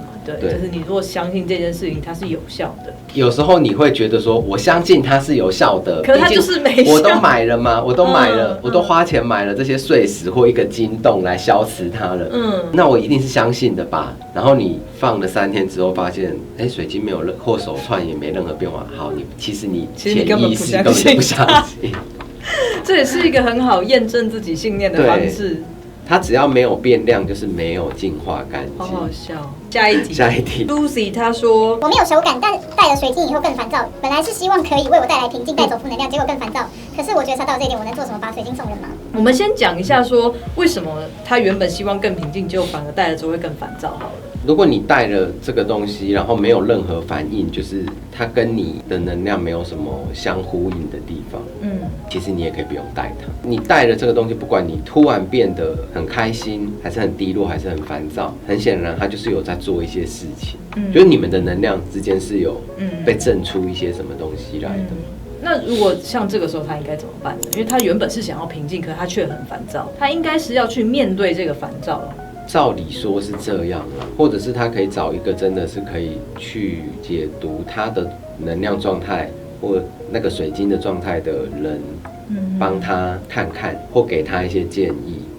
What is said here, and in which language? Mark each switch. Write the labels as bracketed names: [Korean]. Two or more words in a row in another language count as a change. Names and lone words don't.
[Chinese] 对，就是你如果相信这件事情它是有效的，有时候你会觉得说，我相信它是有效的，可是它就是没效。我都買了嘛，我都买了，我都花錢買了這些碎石或一個晶洞來消磁它了，那我一定是相信的吧？然後你放了3天之後，發現，水晶沒有或手串也沒任何變化，好，其實你潛意識根本就不相信。這也是一個很好驗證自己信念的方式。它只要沒有變亮，就是沒有淨化乾淨。好好笑。下一題 ，Lucy 她說：“ 我沒有手感，但戴了水晶以後更煩躁。本來是希望可以為我帶來平靜，帶走負能量，結果更煩躁。可是我覺察到這一點，我能做什麼？把水晶送人嗎？” 我們先講一下說，為什麼她原本希望更平靜，結果反而戴了之後會更煩躁。好了。如果你帶了這個東西，然後沒有任何反應，就是它跟你的能量沒有什麼相呼應的地方，其實你也可以不用帶它。你帶了這個東西，不管你突然變得很開心，還是很低落，還是很煩躁，很顯然它就是有在做一些事情，就是你們的能量之間是有被震出一些什麼東西來的。那如果像這個時候，他應該怎麼辦呢？因為他原本是想要平靜，可是他卻很煩躁，他應該是要去面對這個煩躁。照理說是這樣啦，或者是他可以找一個真的是可以去解讀他的能量狀態或那個水晶的狀態的人，幫他看看或給他一些建議。